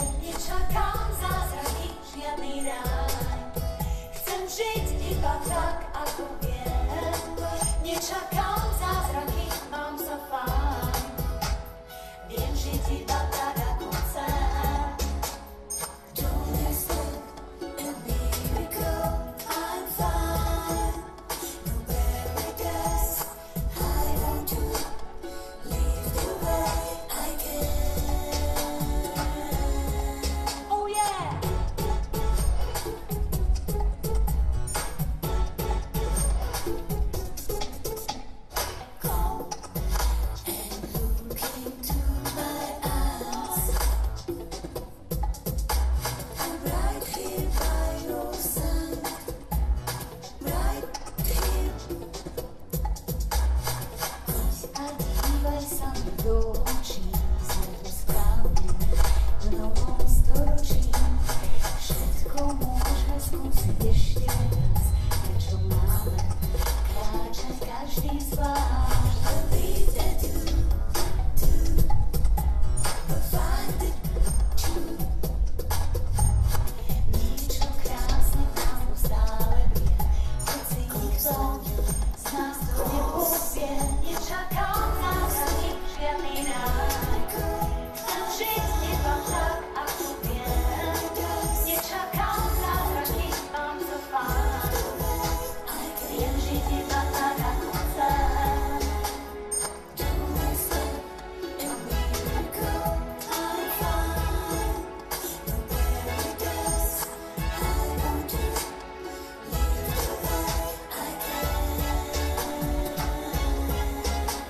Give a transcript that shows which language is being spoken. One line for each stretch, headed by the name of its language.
Slovak: Nečakám zázraky, žiadny ráj, chcem žiť iba tak, ako viem. Nečakám zázraky, mám sa fajn, viem žiť iba tak, ako chcem.
English: Don't expect a miracle, I'm fine. No paradise, I want to live the way I can. Oh yeah! Come and look into my eyes. I'm right here by your side, right here.
Slovak: A dívaj sa mi do očí, sme to správne v novom storočí. Všetko môžeme skúsiť ešte raz, prečo máme kráčať každý zvlášť.
English: Believe that you do, but find it true.
Slovak: Niečo krásne v nás to stále vie, hoci nikto z nás to nepovie. Nečakám zázraky, žiadny ráj, chcem žiť iba tak, ako viem. Nečakám zázraky, mám sa fajn, viem žiť iba tak, ako chcem.
English: Don't expect a miracle, I'm fine. No paradise, I want to live the way I can.